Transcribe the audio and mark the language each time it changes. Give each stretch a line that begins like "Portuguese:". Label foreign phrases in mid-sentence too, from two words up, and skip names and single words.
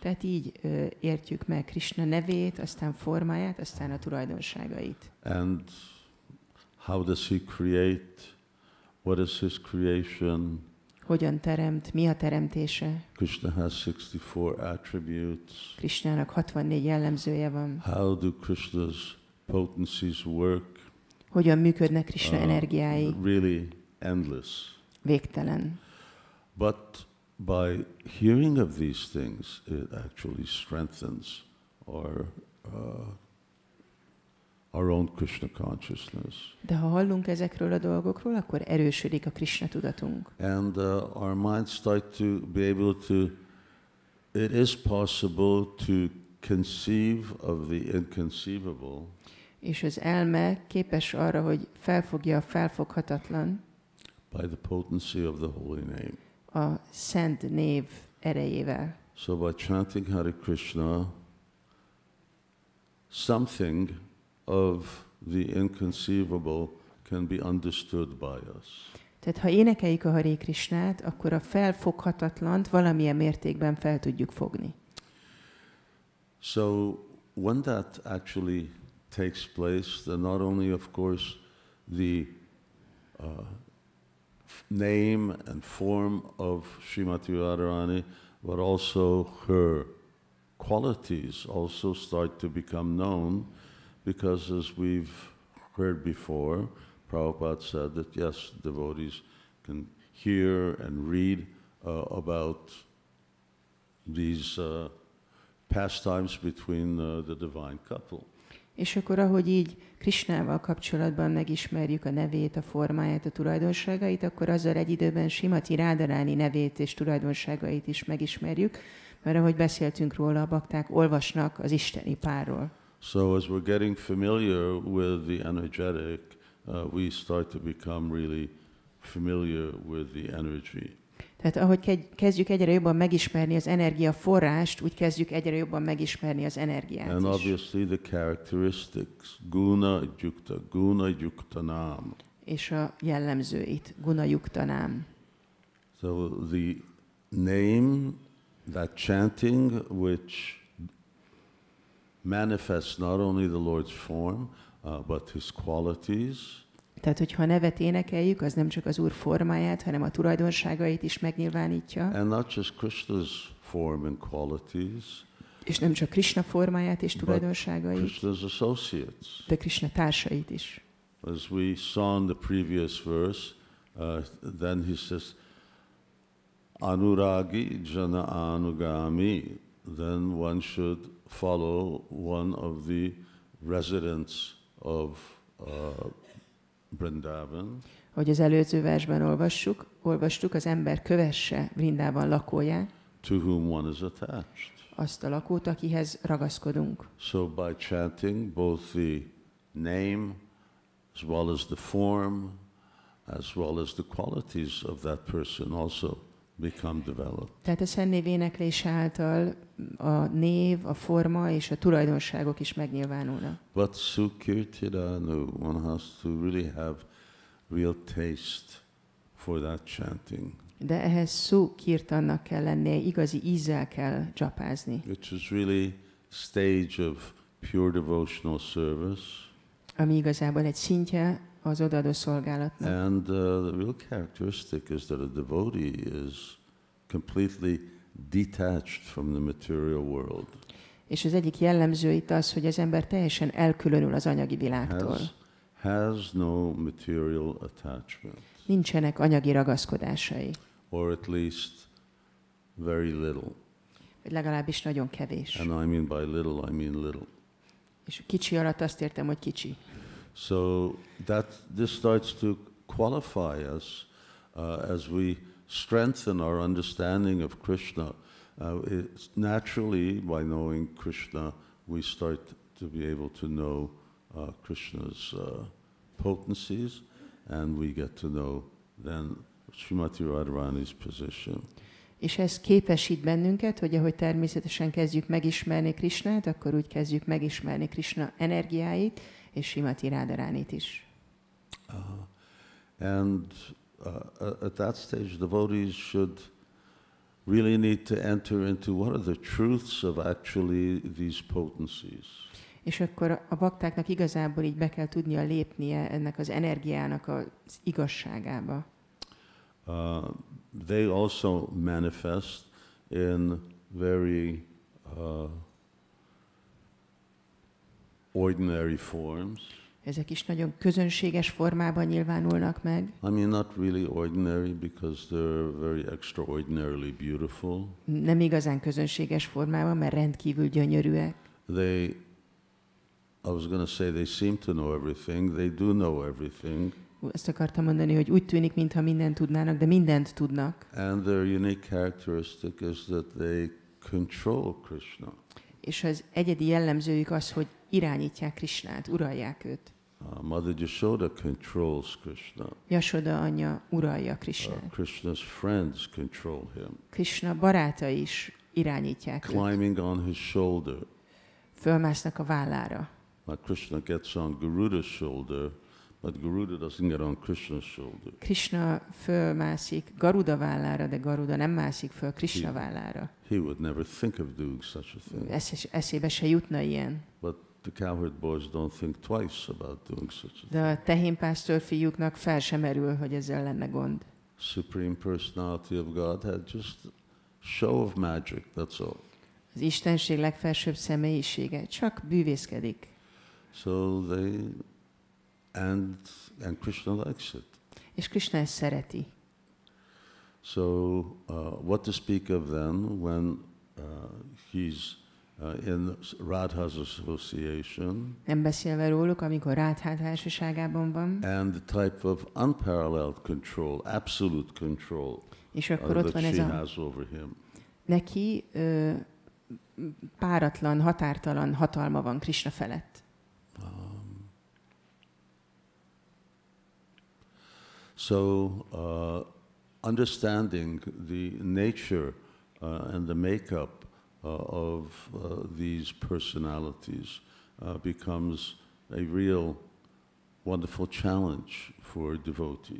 Hungarian: Tehát így értjük meg Kṛṣṇa nevét, aztán formáját, aztán a tulajdonságait.
English: And how does he create? What is his creation?
Hungarian: Hogyan teremt? Mi a teremtése?
English: Krishna has 64 attributes.
Hungarian: Kṛṣṇának 64 jellemzője van.
English: How do Krishna's potencies work?
Hungarian: Hogyan működnek Kṛṣṇa energiái?
English: Really endless.
Hungarian: Végtelen.
English: But by hearing of these things, it actually strengthens our own Krishna consciousness.
Hungarian: De ha hallunk ezekről a dolgokról, akkor erősödik a Kṛṣna tudatunk.
English: And our minds start to be able to, it is possible to conceive of the inconceivable.
Hungarian: És az elme képes arra, hogy felfogja a felfoghatatlan.
English: By the potency of the holy name.
Hungarian: A szent név erejével.
English: So by chanting Hare Krishna, something of the inconceivable can be understood by us.
Hungarian: Tehát ha énekeljük a Hare Krishnát, akkor a felfoghatatlant valamilyen mértékben fel tudjuk fogni.
English: So when that actually takes place, then not only, of course, the name and form of Srimati Radharani, but also her qualities also start to become known, because as we've heard before, Prabhupada said that yes, devotees can hear and read about these pastimes between the divine couple.
Hungarian: És akkor, ahogy így Krishnával kapcsolatban megismerjük a nevét, a formáját, a tulajdonságait, akkor azzal egy időben Srimati Radharani nevét és tulajdonságait is megismerjük, mert ahogy beszéltünk róla, a bakták olvasnak az isteni párról.
English: So as we're getting familiar with the energetic, we start to become really familiar with the energy.
Hungarian: Tehát ahogy kezdjük egyre jobban megismerni az energia forrást, úgy kezdjük egyre jobban megismerni az energiát
English: And is. obviously the characteristics,
Sanskrit: guna yukta nam.
Hungarian: És a jellemzőit,
Sanskrit: guna yuktanám.
English: So the name, that chanting which manifests not only the Lord's form, but his qualities.
Hungarian: Tehát, hogyha a nevet énekeljük, az nem csak az Úr formáját, hanem a tulajdonságait is megnyilvánítja.
English: And not just Krishna's form and qualities.
Hungarian: És nem csak Kṛṣṇa formáját és tulajdonságait,
English: Krishna's associates.
Hungarian: de Kṛṣṇa társait is.
English: As we saw in the previous verse, then he says,
Sanskrit: Anuragi jana anugami,
English: then one should follow one of the residents of Vrindavan.
Hungarian: Hogy az előző versben olvastuk, az ember kövesse Vrindában lakóját,
English: to whom one is attached.
Hungarian: Azt a lakót, akihez ragaszkodunk.
English: So by chanting both the name as well as the form, as well as the qualities of that person also become developed.
Hungarian: Tehát a Szentnév éneklés által a név, a forma és a tulajdonságok is megnyilvánulnak.
English: But Sukirtiranu, one has to really have real taste for that chanting.
Hungarian: De ehhez Sukirtannak kell lennie, igazi ízzel kell dzsapázni.
English: Which is really stage of pure devotional service.
Hungarian: Ami igazából egy szintje az odaadó szolgálatnak.
English: And the real characteristic is that a devotee is completely detached from the material world.
Hungarian: És az egyik jellemző itt az, hogy az ember teljesen elkülönül az anyagi világtól.
English: Has no material attachment.
Hungarian: Nincsenek anyagi ragaszkodásai.
English: Or at least very little.
Hungarian: Vagy legalábbis nagyon kevés.
English: And I mean by little, I mean little.
Hungarian: És kicsi alatt azt értem, hogy kicsi.
English: So this starts to qualify us as we strengthen our understanding of Kṛṣṇa. It's naturally, by knowing Kṛṣṇa, we start to be able to know Kṛṣṇa's potencies, and we get to know then Śrīmati Radharāni's position.
Hungarian: És ez képesít bennünket, hogy ahogy természetesen kezdjük megismerni Kṛṣṇát, akkor úgy kezdjük megismerni Kṛṣṇa energiáit, és Śrīmati Radharānit is.
English: At that stage, devotees should really need to enter into what are the truths of actually these potencies.
Hungarian: És akkor a baktáknak igazából így be kell tudnia lépnie ennek az energiának az igazságába.
English: They also manifest in very ordinary forms.
Hungarian: Ezek is nagyon közönséges formában nyilvánulnak meg.
English: I mean, not really ordinary because they're very extraordinarily beautiful.
Hungarian: Nem igazán közönséges formában, mert rendkívül gyönyörűek.
English: I was going to say they seem to know everything. They do know everything.
Hungarian: Ezt akartam mondani, hogy úgy tűnik, mintha mindent tudnának, de mindent tudnak.
English: And their unique characteristic is that they control Kṛṣṇa.
Hungarian: És az egyedi jellemzőjük az, hogy irányítják Kṛṣṇát, uralják őt.
English: Mother Yashoda controls Kṛṣṇa.
Hungarian: Yashoda anyja uralja Kṛṣṇát.
English: Kṛṣṇa's friends control him.
Hungarian: Kṛṣṇa barátai is irányítják őt.
English: Climbing on his shoulder.
Hungarian: Fölmásznak a vállára.
English: Like Kṛṣṇa gets on Garuda's shoulder, but Garuda doesn't get on Kṛṣṇa's shoulder.
Hungarian: Kṛṣṇa fölmászik Garuda vállára, de Garuda nem mászik föl Kṛṣṇa vállára.
English: He would never think of doing such a thing.
Hungarian: Eszébe se jutna ilyen.
English: But the cowherd boys don't think twice about doing such a thing.
Hungarian: De a tehénpásztor fiúknak fel sem merül, hogy ezzel lenne gond.
English: Supreme Personality of Godhead, just show of magic, that's all.
Hungarian: Az Istenség legfelsőbb személyisége csak bűvészkedik.
English: So and Kṛṣṇa likes it.
Hungarian: És Kṛṣṇa ezt szereti.
English: So what to speak of then when he's in Radha's association?
Hungarian: Nem beszélve róluk, amikor Rádhá társaságában van.
English: And the type of unparalleled control, absolute control
Hungarian: és akkor ott van ez a neki páratlan, határtalan hatalma van Kṛṣṇa felett.
English: So understanding the nature and the makeup of these personalities becomes a real wonderful challenge for devotees.